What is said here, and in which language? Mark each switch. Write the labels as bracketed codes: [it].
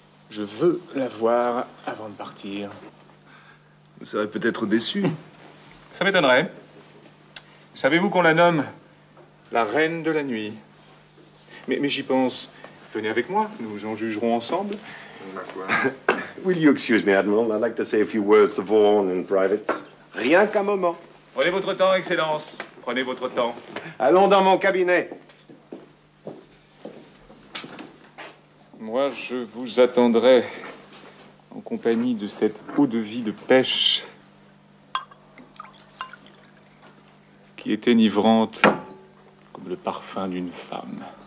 [fr] Je veux la voir avant de partir. Vous serez peut-être déçu. Ça m'étonnerait. Savez-vous qu'on la nomme la reine de la nuit? Mais j'y pense. Venez avec moi, nous en jugerons ensemble. Ma foi. [en] Will you excuse me, Admiral? I'd like to say a few words to Vaughan in private. [fr] Rien qu'un moment. Prenez votre temps, Excellence. Prenez votre temps. Allons dans mon cabinet. Moi, je vous attendrai en compagnie de cette eau-de-vie de pêche qui est enivrante comme le parfum d'une femme.